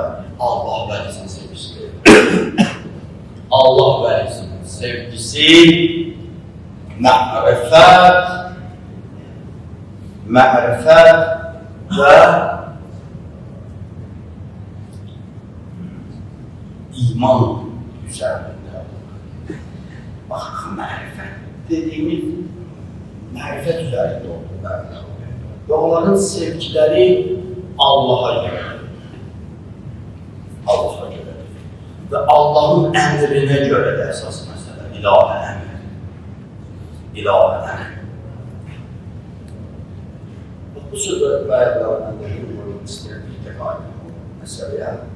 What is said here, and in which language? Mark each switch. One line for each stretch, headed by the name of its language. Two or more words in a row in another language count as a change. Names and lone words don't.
Azerbaijani: Allah vəlisinin sevgisi. Allah vəlisinin sevgisi, mərifət və iman üzərində. Bax, mərifət dediyimiz mərifət üzərində olur.
Turkish: ve onların sevgileri Allah'a göre. Allah'a göre. Ve Allah'ın emrine göre de esas mesele.
Azerbaijani: İlahi emr. İlahi emr. Bu sözü bayaqlarından da bilmiyorum, istəyir bir tek aydın məsələyə.